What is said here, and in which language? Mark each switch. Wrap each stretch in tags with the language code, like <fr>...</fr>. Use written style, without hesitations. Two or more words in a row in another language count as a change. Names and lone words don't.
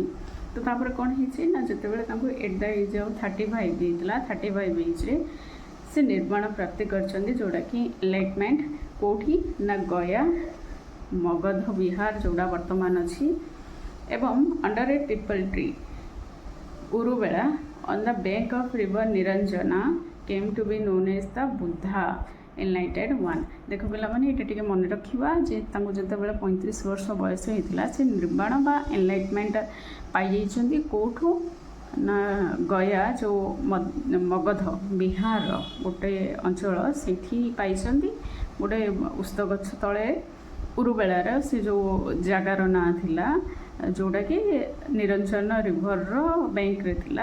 <or>ତ ତାପରେ କ'ଣ ହେଇଛି ନା, ଯେତେବେଳେ ତାଙ୍କୁ</or> <en>at the age of</en> <or>35 ହେଇଥିଲା, 35 ଏଜ୍ରେ ସେ ନିର୍ବାଣ ପ୍ରାପ୍ତି କରିଛନ୍ତି, ଯେଉଁଟାକି ଏନଲାଇଟମେଣ୍ଟ। କେଉଁଠି ନା, ଗୟା ମଗଧ ବିହାର ଯେଉଁଟା ବର୍ତ୍ତମାନ ଅଛି, ଏବଂ</or> <en>under a peepal tree ଉରୁବେଳା on the bank of river Niranjana came to be known as the Buddha enlightened one।</en> <or>ଦେଖ ପିଲାମାନେ, ଏଇଟା ଟିକେ ମନେ ରଖିବା ଯେ ତାଙ୍କୁ ଯେତେବେଳେ 35 ବର୍ଷ ବୟସ ହେଇଥିଲା ସେ ନିର୍ବାଣ ବା ଏନଲାଇଟମେଣ୍ଟ ପାଇଯାଇଛନ୍ତି। କେଉଁଠୁ ନା, ଗୟା ଯେଉଁ ମଗଧ ବିହାରର ଗୋଟେ ଅଞ୍ଚଳ, ସେଇଠି ପାଇଛନ୍ତି। ଗୋଟେ ଉସ୍ତ ଗଛ ତଳେ ଉରୁବେଳାର ସେ ଯେଉଁ ଜାଗାର ନାଁ ଥିଲା, ଯେଉଁଟାକି ନିରଞ୍ଜନ ରିଭରର ବ୍ୟାଙ୍କରେ ଥିଲା।</or>